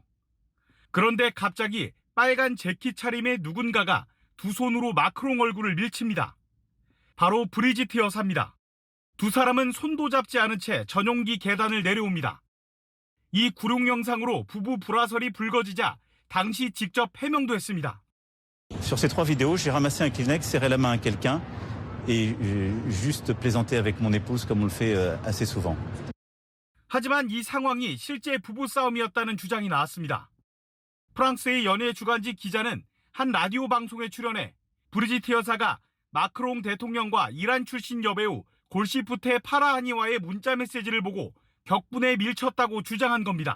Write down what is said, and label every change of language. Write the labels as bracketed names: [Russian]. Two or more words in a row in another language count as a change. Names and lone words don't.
[Korean] 그런데 갑자기 빨간 재킷 차림의 누군가가 두 손으로 마크롱 얼굴을 밀칩니다. 바로 브리지트 여사입니다. 두 사람은 손도 잡지 않은 채 전용기 계단을 내려옵니다. 이 구룡 영상으로 부부 불화설이 불거지자 당시 직접 해명도 했습니다. [French] Sur ces 3 vidéos, j'ai ramassé un Kleenex, serré la main à quelqu'un et juste plaisanté avec mon épouse comme on le fait assez souvent. [Korean] 하지만 이 상황이 실제 부부싸움이었다는 주장이 나왔습니다. 프랑스의 연예 주간지 기자는 한 라디오 방송에 출연해 브리지트 여사가 마크롱 대통령과 이란 출신 여배우 골시프테 파라하니와의 문자 메시지를 보고 격분에 밀쳤다고 주장한 겁니다.